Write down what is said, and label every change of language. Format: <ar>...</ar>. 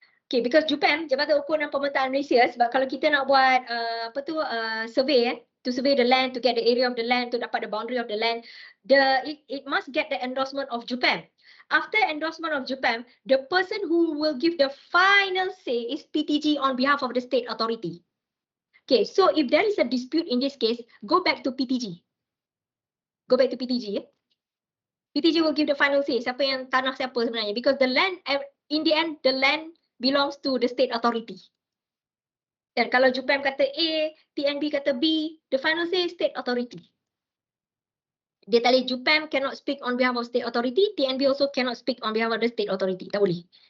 <en>Okay, because Japan, Jabatan Ukur dan Pemetaan Malaysia,</en> <ms>sebab kalau kita nak buat</ms> <en>survey, to survey the land, to get the area of the land, to dapat the boundary of the land, it must get the endorsement of Japan. After endorsement of Japan, the person who will give the final say is PTG on behalf of the state authority. Okay, so if there is a dispute in this case, go back to PTG. Go back to PTG. PTG will give the final say,</en> <ms>siapa yang tanah siapa sebenarnya.</ms> <en>Because the land, in the end, the land belongs to the state authority.</en> <ms>Dan kalau Japan kata A, TNB kata B,</ms> <en>the final say is state authority. Dia tadi Japan cannot speak on behalf of state authority, TNB also cannot speak on behalf of the state authority.</en> <ms>Tak boleh.</ms>